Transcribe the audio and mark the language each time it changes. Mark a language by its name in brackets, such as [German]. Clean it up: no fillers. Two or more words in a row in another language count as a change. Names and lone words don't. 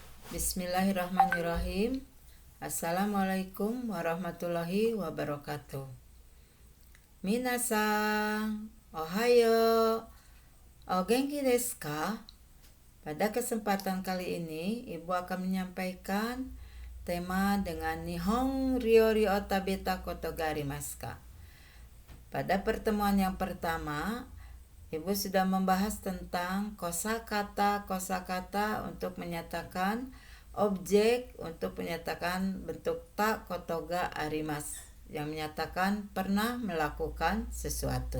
[Arabic] بسم الله الرحمن الرحيم. السلام عليكم ورحمة الله وبركاته. [Japanese] 皆さん、おはよう、お元気ですか? [Indonesian] Pada kesempatan kali ini, Ibu akan menyampaikan tema dengan [Japanese] 日本料理を食べたことがありますか? [Indonesian] Pada pertemuan yang pertama, Ibu sudah membahas tentang kosakata untuk menyatakan objek, untuk menyatakan bentuk [Japanese] たことがあります, [Indonesian] yang menyatakan pernah melakukan sesuatu.